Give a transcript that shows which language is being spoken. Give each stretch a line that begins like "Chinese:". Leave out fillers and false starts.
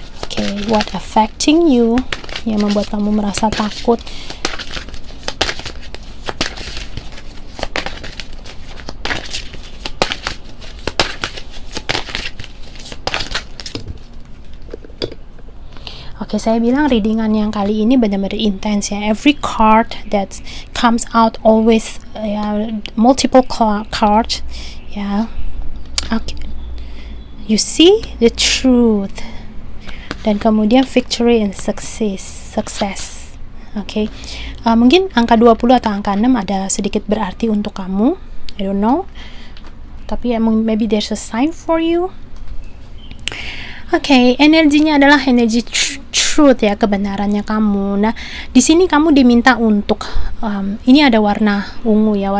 Indonesian: Okay,
English: what affecting you,
Indonesian: yang membuat kamu merasa takut. Oke, saya bilang readingan yang kali ini benar-benar intens ya.
English: Every card that comes out always ya, multiple cards ya. Oke. You see the truth.
Indonesian: Dan kemudian
English: victory and success.
Indonesian: Oke. Mungkin angka 20 atau angka 6 ada sedikit berarti untuk kamu.
English: I don't know. Tapi maybe there's a sign for you.
Indonesian: Oke, energinya adalah energi truth ya, kebenarannya kamu. Nah, di sini kamu diminta untuk ini ada warna ungu ya.